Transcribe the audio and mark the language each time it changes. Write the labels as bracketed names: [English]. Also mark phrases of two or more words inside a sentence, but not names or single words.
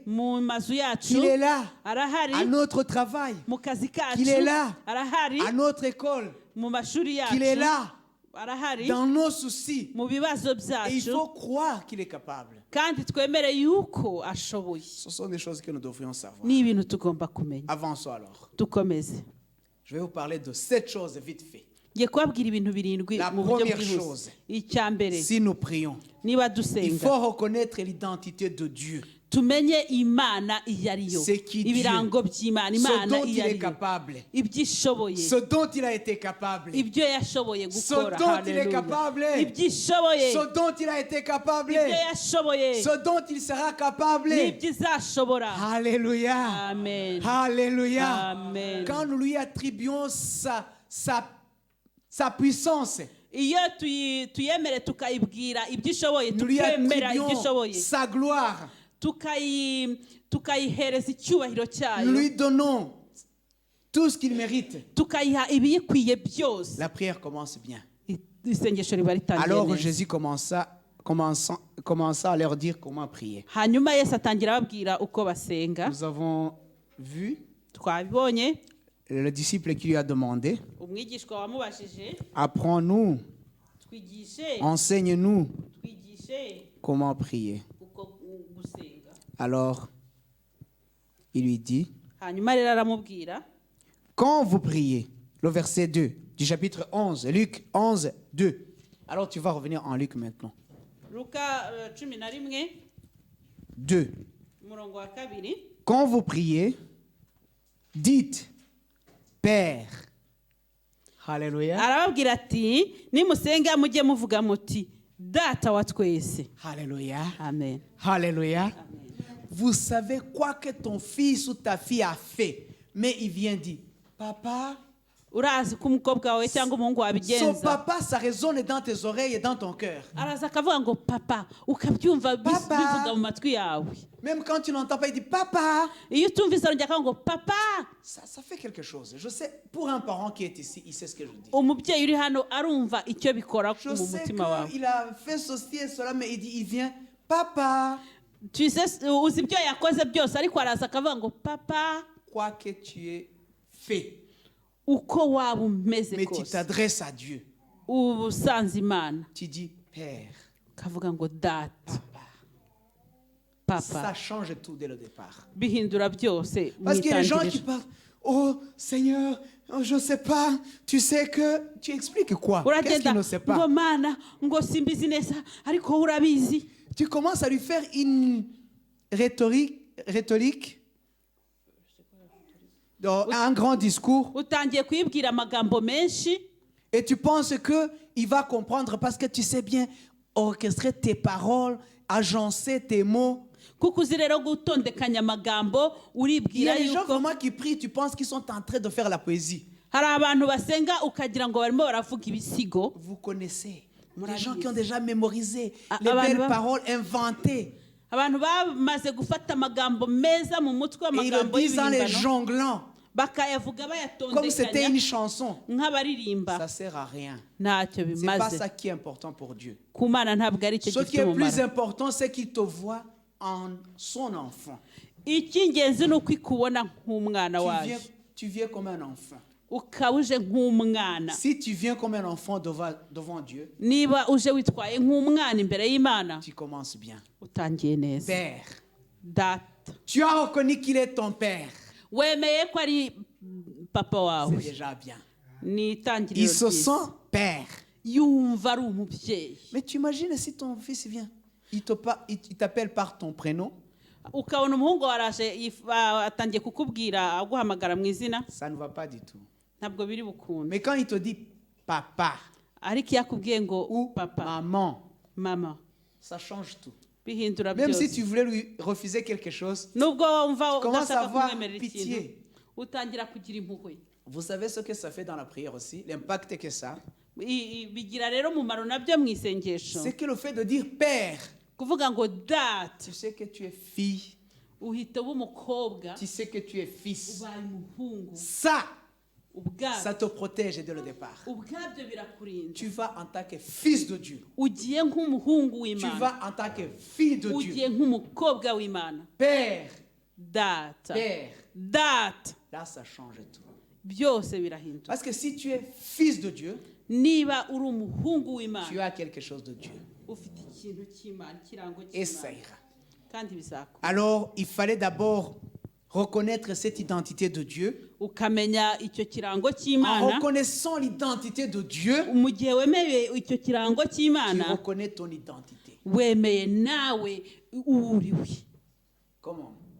[Kinyarwanda] mu mazu yacu, [French] qu'il est là, [Kinyarwanda] arahari [French] à notre travail, [Kinyarwanda] mu kazi kacu, [French] qu'il est là, [Kinyarwanda] arahari [French] à notre école, [Kinyarwanda] mu mashuri yacu, [French] qu'il est là, [Kinyarwanda] arahari [French] dans nos soucis. [Kinyarwanda] mu bibazo [French] Et il [Kinyarwanda] byacu, [French] faut croire qu'il est capable. [Kinyarwanda] kandi twemere yuko ashoboye. [French] Ce sont des choses que nous devrions savoir. [Kinyarwanda] ni ibintu tugomba kumenya. [French] Avançons alors. [Kinyarwanda] dukomeze. [French] Je vais vous parler de 7 choses vite fait. [Kinyarwanda] ngiye kubabwira ibintu birindwi [French] La [Kinyarwanda] mu buryo [French] première [Kinyarwanda] bwihuse. [French] chose. [Kinyarwanda] icya mbere, [French] Si nous prions, [Kinyarwanda] niba [French] il [Kinyarwanda] dusenga [French] faut reconnaître l'identité de Dieu. [Kinyarwanda] tumenye Imana iyo ari yo, [French] C'est qui Dieu. [Kinyarwanda] ibirango by'Imana, [French] Ce [Kinyarwanda] Imana [French] dont il [Kinyarwanda] iyo [French] est [Kinyarwanda] ari yo, [French] capable. [Kinyarwanda] ibyo ishoboye, [French] Ce dont il a été capable. [Kinyarwanda] ibyo yashoboye [French] Ce [Kinyarwanda] gukora, [French] dont il est Hallelujah. capable. [Kinyarwanda] ibyo ishoboye, [French] Ce dont il a été capable. [Kinyarwanda] ibyo yashoboye, [French] Ce dont il sera capable. [Kinyarwanda] n'ibyo izashobora. [French] Alléluia. Amen. Alléluia. Amen. Quand nous lui attribuons sa puissance, [Kinyarwanda] iyo tuyemere tukayibwira ibyo ishoboye, [French] nous lui [Kinyarwanda] tukemera ibyo [French] attribuons [Kinyarwanda] ishoboye, [French] sa gloire, [Kinyarwanda] tukayihereza icyubahiro [French] nous [Kinyarwanda] cyayo, [French] lui donnons tout ce qu'il mérite. [Kinyarwanda] tukayiha ibiyikwiye byose, [French] La prière commence bien. [Kinyarwanda] isengesho riba ritangiye [French] Alors [Kinyarwanda] neza. [French] Jésus commença à leur dire comment prier. [Kinyarwanda] hanyuma yesu atangira ababwira uko basenga. [French] Nous avons vu [Kinyarwanda] Twabibonye [French] le disciple qui lui a demandé, [Kinyarwanda] umwigishwa wamubajije, [French] apprends-nous, [Kinyarwanda] twigishe [French] enseigne-nous [Kinyarwanda] twigishe [French] comment prier. [Kinyarwanda] uko gusenga. [French] Alors, il lui dit, Hanyuma rero aramubwira, quand vous priez, le verset 2 du chapitre 11, Luc 11, 2. Alors tu vas revenir en Luc maintenant. [Kinyarwanda] Luka 11 2. umurongo wa 2. [French] Quand vous priez, dites, Père. Alléluia. [Kinyarwanda] Arababwira ati nimusenga mujye muvuga muti data wa twese. Alléluia. Amen. Alléluia. [French] Vous savez quoi que ton fils ou ta fille a fait, mais il vient dire, Papa. [Kinyarwanda] Urazi ko umukobwa wawe cyangwa umuhungu [French] Son [Kinyarwanda] wabigenza. [French] papa, ça résonne dans tes oreilles et dans ton cœur. [Kinyarwanda] Araza akavuga ngo papa, ukabyumva bivuga mu matwi yawe. [French] Même quand tu n'entends pas, il dit Papa. [Kinyarwanda] Iyo utumvise arongera akavuga ngo papa. [French] Ça fait quelque chose. Je sais, pour un parent qui est ici, il sait ce que je dis. [Kinyarwanda] Umubyeyi uri hano arumva icyo bikora [French] Je [Kinyarwanda] mu [French] sais [Kinyarwanda] mutima wawe. [French] qu'il a fait ceci et cela, mais il vient Papa. Tu sais, [Kinyarwanda] uzi ibyo yakoze byose ariko araza akavuga ngo papa. [French] Quoi que tu aies fait, [Kinyarwanda] Uko waba umeze [French] mais tu [Kinyarwanda] kose. [French] t'adresses à Dieu. [Kinyarwanda] Ubusanze Imana. [French] Tu dis Père. [Kinyarwanda] Kavuga ngo data. [French] Ça Papa. change tout dès le départ. [Kinyarwanda] Bihindura byose. [French] Parce qu'il y a des gens qui [Kinyarwanda] mwitangiriro. [French] parlent. Oh Seigneur, oh, je ne sais pas. Tu sais que. Tu expliques quoi? Qu'est-ce qu'il [Kinyarwanda] Uragenda [French] ne sait [Kinyarwanda] ngo [French] pas? [Kinyarwanda] mana ngo simbizi neza ariko urabizi. [French] Tu commences à lui faire une rhétorique. Un grand discours. [Kinyarwanda] Utangiye kwibwira amagambo menshi. [French] Et tu penses qu'il va comprendre parce que tu sais bien orchestrer tes paroles, agencer tes mots. [Kinyarwanda] Kuko uzi rero gutondekanya amagambo [French] Il y [Kinyarwanda] uribwira [French] a des gens [Kinyarwanda] yuko [French] vraiment qui prient, tu penses qu'ils sont en train de faire la poésie. [Kinyarwanda] hari abantu basenga ukagira ngo barimo baravuga ibisigo. [French] Vous connaissez des [Kinyarwanda] Murabizi. [French] gens qui ont déjà mémorisé les [Kinyarwanda] Abantu [French] belles [Kinyarwanda] ba- [French] paroles inventées. [Kinyarwanda] Abantu bamaze gufata amagambo meza mu mutwe [French] Et ils le [Kinyarwanda] amagambo [French] disent en les [Kinyarwanda] y'ibihimbano [French] jonglant, [Kinyarwanda] bakayavuga [French] comme c'était [Kinyarwanda] bayatondekanya [French] une chanson. [Kinyarwanda] nk'abaririmba. [French] Ça ne sert à rien. [Kinyarwanda] Ntacyo [French] Ce n'est pas [Kinyarwanda] bimaze. [French] ça qui est important pour Dieu. [Kinyarwanda] Ku Mana ntabwo ari cyo [French] Ce qui [Kinyarwanda] gifite [French] est plus [Kinyarwanda] umumaro. [French] important, c'est qu'il te voit en son enfant. [Kinyarwanda] Icy'ingenzi ni uko ikubona nk'umwana wayo [French] Tu viens comme un enfant. [Kinyarwanda] ukaba uje nk'umwana. [French] Si tu viens comme un enfant devant Dieu, [Kinyarwanda] Niba uje witwaye nk'umwana imbere y'Imana [French] tu commences bien. [Kinyarwanda] utangiye neza. [French] Père, [Kinyarwanda] Data, [French] tu as reconnu qu'il est ton père. [Kinyarwanda] wemeye ko ari papa [French] C'est [Kinyarwanda] wawe. [French] déjà bien. [Kinyarwanda] Ni [French] Il [Kinyarwanda] itangiriro [French] se [Kinyarwanda] ryiza. [French] sent père. [Kinyarwanda] Yumva ari umubyeyi. [French] Mais tu imagines si ton fils vient, il t'appelle par ton prénom, [Kinyarwanda] Ukabona umuhungu waraje atangiye kukubwira aguhamagara mu izina, [French] ça ne va pas du tout. [Kinyarwanda] ntabwo biri bukunde. [French] Mais quand il te dit papa [Kinyarwanda] Ariko iyo akubwiye ngo [French] ou [Kinyarwanda] papa, [French] maman, [Kinyarwanda] mama, [French] ça change tout. [Kinyarwanda] bihindura [French] Même si [Kinyarwanda] byose. [French] tu voulais lui refuser quelque chose, [Kinyarwanda] Nubwo wumva [French] tu commences à [Kinyarwanda] udashaka [French] avoir [Kinyarwanda] kumwemerera ikintu, [French] pitié. [Kinyarwanda] utangira kugira impuhwe. [French] Vous savez ce que ça fait dans la prière aussi, l'impact que ça. [Kinyarwanda] Bigira rero umumaro nabyo mu isengesho. [French] C'est que le fait de dire père, [Kinyarwanda] Kuvuga ngo data, [French] tu sais que tu es fille, [Kinyarwanda] uhita uba umukobwa, [French] tu sais que tu es fils. [Kinyarwanda] ubaye umuhungu. [French] Ça [Kinyarwanda] Ubwabyo [French] te protège dès le départ. [Kinyarwanda] ubwabyo birakurinda. [French] Tu vas en tant que fils de Dieu. [Kinyarwanda] Ugiye nk'umuhungu [French] Tu [Kinyarwanda] w'Imana. [French] vas en tant que fille de Dieu. [Kinyarwanda] Ugiye nk'umukobwa w'Imana. [French] Père, [Kinyarwanda] Data. [French] père. [Kinyarwanda] Data. [French] Là, ça change tout. [Kinyarwanda] Byose birahinduka. [French] Parce que si tu es fils de Dieu, [Kinyarwanda] Niba uri umuhungu [French] tu [Kinyarwanda] w'Imana, [French] as quelque chose de Dieu. [Kinyarwanda] ufite ikintu cy'Imana, ikirango [French] Et ça [Kinyarwanda] cy'Imana. [French] ira. [Kinyarwanda] Kandi bizakora. [French] Alors, il fallait d'abord reconnaître cette identité de Dieu. [Kinyarwanda] Ukamenya icyo kirango [French] En [Kinyarwanda] cy'Imana. [French] reconnaissant l'identité de Dieu, [Kinyarwanda] Mu gihe wemeye icyo kirango [French] tu [Kinyarwanda] cy'Imana, [French] reconnais ton identité. [Kinyarwanda] wemeye nawe uriwe. [French] Comment?